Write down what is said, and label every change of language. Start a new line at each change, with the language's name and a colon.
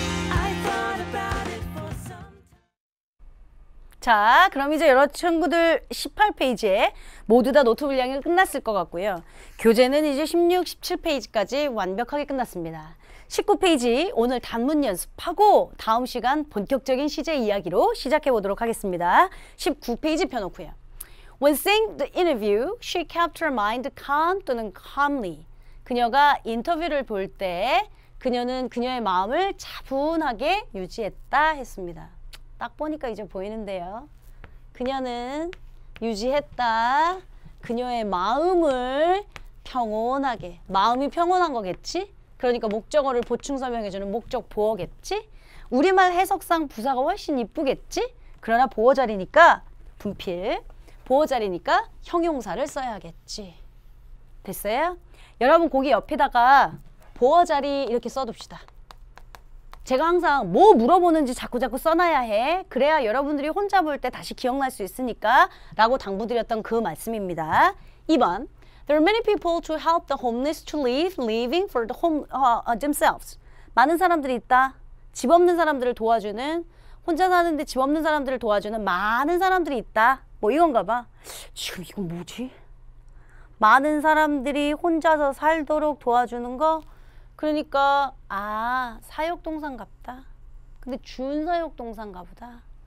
English: I thought about it for some time.
Korean: 자, 그럼 이제 여러 친구들 18페이지에 모두 다 노트 분량이 끝났을 것 같고요. 교재는 이제 16, 17페이지까지 완벽하게 끝났습니다. 19페이지 오늘 단문 연습하고 다음 시간 본격적인 시제 이야기로 시작해 보도록 하겠습니다. 19페이지 펴놓고요.
English: When seeing the interview, she kept her mind calm
Korean: 또는
English: calmly.
Korean: 그녀가 인터뷰를 볼 때 그녀는 그녀의 마음을 차분하게 유지했다 했습니다. 딱 보니까 이제 보이는데요. 그녀는 유지했다. 그녀의 마음을 평온하게. 마음이 평온한 거겠지? 그러니까 목적어를 보충 설명해주는 목적 보어겠지? 우리말 해석상 부사가 훨씬 이쁘겠지? 그러나 보어 자리니까 분필. 보어 자리니까 형용사를 써야겠지. 됐어요? 여러분 거기 옆에다가 보어 자리 이렇게 써둡시다. 제가 항상 뭐 물어보는지 자꾸 써놔야 해. 그래야 여러분들이 혼자 볼 때 다시 기억날 수 있으니까 라고 당부드렸던 그 말씀입니다.
English: 2번 There are many people to help the homeless to live, living for the themselves.
Korean: 많은 사람들이 있다. 집 없는 사람들을 도와주는, 혼자 사는데 집 없는 사람들을 도와주는 많은 사람들이 있다. 뭐 이건가 봐. 지금 이건 뭐지? 많은 사람들이 혼자서 살도록 도와주는 거? 그러니까 사역동사인갑다. 근데 준사역동사인가 보다.